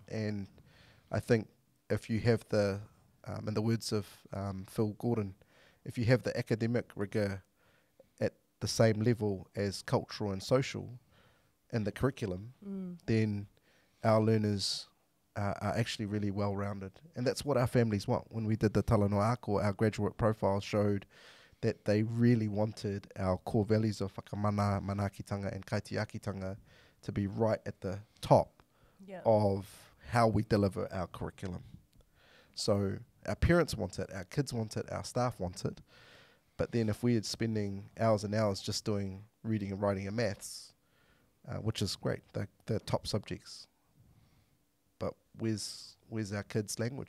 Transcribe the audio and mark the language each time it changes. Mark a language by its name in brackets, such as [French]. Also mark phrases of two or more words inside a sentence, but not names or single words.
[English] And I think if you have the, in the words of Phil Gordon, if you have the academic rigour at the same level as cultural and social in the curriculum, then our learners are actually really well-rounded. And that's what our families want. When we did the Talanoa Ako, our graduate profile showed that they really wanted our core values of whakamana, manakitanga and kaitiakitanga to be right at the top of how we deliver our curriculum. So our parents want it, our kids want it, our staff want it. But then if we are spending hours and hours just doing reading and writing and maths, which is great, the top subjects, but where's our kids' language?